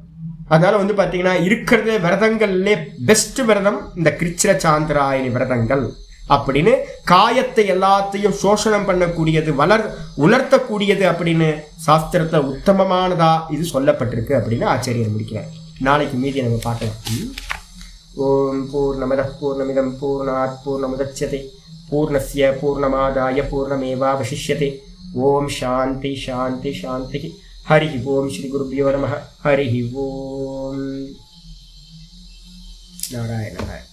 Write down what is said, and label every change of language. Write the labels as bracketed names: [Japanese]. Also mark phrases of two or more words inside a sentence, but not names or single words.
[Tamil] அதனால் வந்து பார்த்தீங்கன்னா இருக்கிறது விரதங்கள்லே பெஸ்ட் விரதம் இந்த கிருச்சிர சாந்திராயணி விரதங்கள் அப்படின்னு. காயத்தை எல்லாத்தையும் சோஷணம் பண்ணக்கூடியது, உலர்த்தக்கூடியது அப்படின்னு சாஸ்திரத்தில் உத்தமமானதா இது சொல்லப்பட்டிருக்கு அப்படின்னு ஆச்சாரியர் முடிக்கிறார். நாளைக்கு மீதி நம்ம பார்க்கலாம். [Sanskrit] ॐ पूर्णमदः पूर्णमिदम् पूर्णात् पूर्णमुदच्यते पूर्णस्य पूर्णमादाय पूर्णमेवावशिष्यते. ॐ शान्ति शान्ति शान्ति. हरि ॐ श्री गुरुभ्यो नमः. हरि ॐ नारायण.